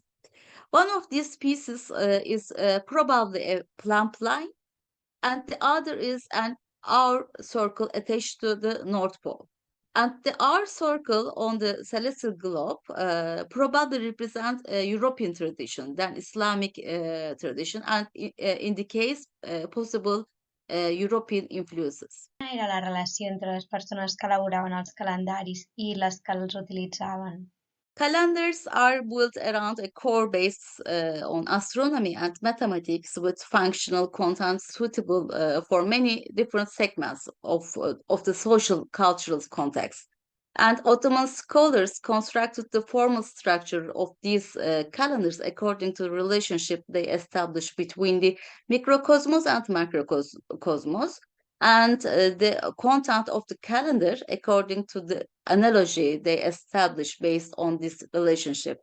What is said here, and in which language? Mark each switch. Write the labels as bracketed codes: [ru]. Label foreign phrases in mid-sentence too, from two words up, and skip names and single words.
[en] One of these pieces is probably a plumb line, and the other is an hour circle attached to the North Pole. And the hour circle on the celestial globe probably represents a European tradition than Islamic tradition, and in the case possible European influences. [ca] Quina era la relació entre les persones que elaboraven els calendaris i les que els utilitzaven? [en] Calendars are built around a core based on astronomy and mathematics with functional content suitable for many different segments of the social cultural context. And Ottoman scholars constructed the formal structure of these calendars according to the relationship they established between the microcosmos and macrocosmos, and the content of the calendar according to the analogy they established based on this relationship.